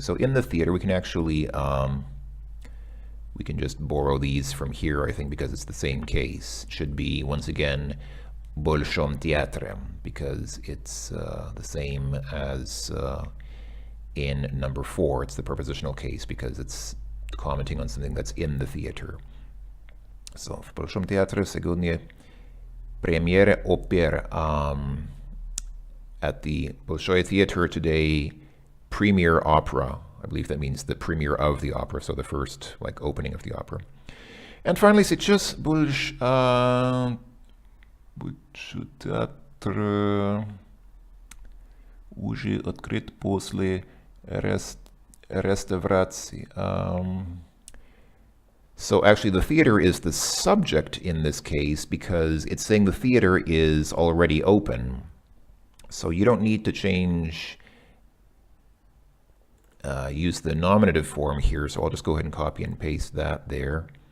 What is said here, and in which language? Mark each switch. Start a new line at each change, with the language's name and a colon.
English: So in the theater we can actually we can just borrow these from here, I think, because it's the same case. It should be, once again,
Russian: Большом театре,
English: because it's the same as in number 4. It's the prepositional case because it's commenting on something that's in the theater.
Russian: So, в Большом театре сегодня премьера опер.
English: At the Bolshoi Theater today, premiere opera. I believe that means the premiere of the opera, so the first opening of the opera. And finally,
Russian: сейчас Большой театр уже открыт после реставрации.
English: So actually the theater is the subject in this case because it's saying the theater is already open. So you don't need to use the nominative form here, so I'll just go ahead and copy and paste that there.